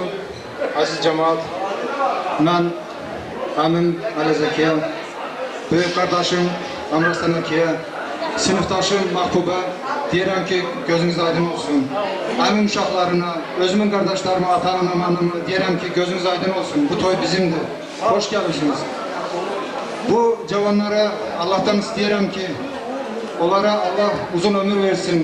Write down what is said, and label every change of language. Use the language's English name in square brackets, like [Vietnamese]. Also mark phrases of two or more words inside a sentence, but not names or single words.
[Turkish] Aziz cemaat. Ben Amin Ali Zekiye. Büyük kardeşim Amr Senekiye. [Azerbaijani] sinifdaşım Mahbuba, deyirəm ki, gözünüz aydın olsun. Əmin uşaqlarına, özümün qardaşlarıma, ata-anama, deyirəm ki, gözünüz aydın olsun. Bu toy bizimdir. Hoş gəlmişsiniz. Bu cavanlara Allah'tan istəyirəm ki, onlara Allah uzun ömür versin.